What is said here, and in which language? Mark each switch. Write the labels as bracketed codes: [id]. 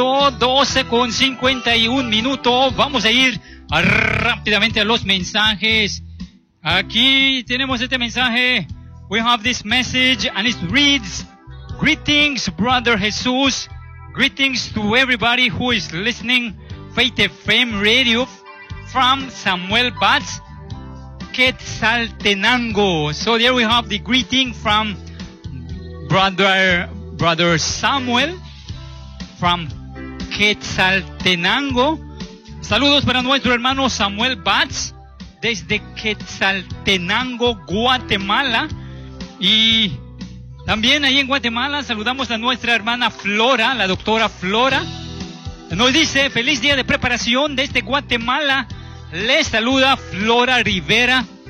[es] 12 con 51 minutos, vamos a ir rápidamente a los mensajes. Aquí tenemos este mensaje. [en] We have this message and it reads, greetings brother Jesús, greetings to everybody who is listening Faith FM Radio from Samuel Batz, Quetzaltenango. So there we have the greeting from brother Samuel from Quetzaltenango. [es] Saludos para nuestro hermano Samuel Batz desde Quetzaltenango, Guatemala. Y también ahí en Guatemala saludamos a nuestra hermana Flora, la doctora Flora. Nos dice, feliz día de preparación desde Guatemala. Les saluda Flora Rivera.